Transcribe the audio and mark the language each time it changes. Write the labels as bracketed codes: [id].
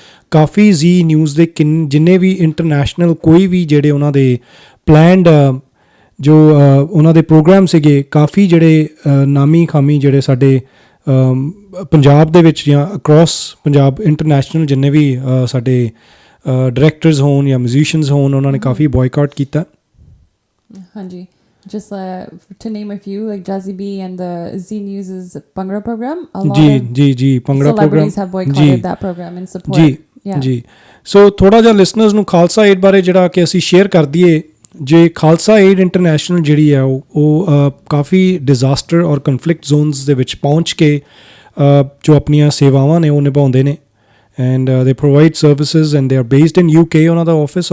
[pa] ਕਾਫੀ ਜ਼ੀ news ਦੇ ਜਿੰਨੇ ਵੀ international ਕੋਈ ਵੀ ਜਿਹੜੇ ਉਹਨਾਂ ਦੇ ਪਲੈਨਡ ਜੋ ਉਹਨਾਂ ਦੇ ਪ੍ਰੋਗਰਾਮ ਸੀਗੇ, ਕਾਫੀ ਜਿਹੜੇ ਨਾਮੀ ਖਾਮੀ ਜਿਹੜੇ ਸਾਡੇ ਪੰਜਾਬ ਦੇ ਵਿੱਚ ਜਾਂ ਅਕ੍ਰੋਸ ਪੰਜਾਬ ਇੰਟਰਨੈਸ਼ਨਲ ਜਿੰਨੇ ਵੀ ਸਾਡੇ ਡਾਇਰੈਕਟਰਸ ਹੋਣ ਜਾਂ ਮਿਊਜ਼ੀਸ਼ੀਅਨਸ ਹੋਣ, ਉਹਨਾਂ ਨੇ ਕਾਫੀ ਬੋਇਕਾਟ ਕੀਤਾ। [en] ਹਾਂਜੀ, just to name a few, like Jazzy B and the Z News's Bhangra program, a lot ਜੀ Bhangra program, celebrities have boycotted that program in support. [pa] ਜੀ ਸੋ ਥੋੜਾ ਜਿਹਾ ਲਿਸਨਰਸ ਨੂੰ ਖਾਲਸਾ ਏਡ ਬਾਰੇ ਜਿਹੜਾ ਕਿ ਅਸੀਂ ਸ਼ੇਅਰ ਕਰ ਦਈਏ। ਜੇ ਖਾਲਸਾ ਏਡ ਇੰਟਰਨੈਸ਼ਨਲ ਜਿਹੜੀ ਹੈ ਉਹ ਕਾਫੀ ਡਿਜ਼ਾਸਟਰ ਔਰ ਕਨਫਲਿਕਟ ਜ਼ੋਨਸ ਦੇ ਵਿੱਚ ਪਹੁੰਚ ਕੇ ਜੋ ਆਪਣੀਆਂ ਸੇਵਾਵਾਂ ਨੇ ਉਹ ਨਿਭਾਉਂਦੇ ਨੇ, [en] and they provide services and they are based in UK [pa] ਉਹਨਾਂ ਦਾ ਆਫਿਸ।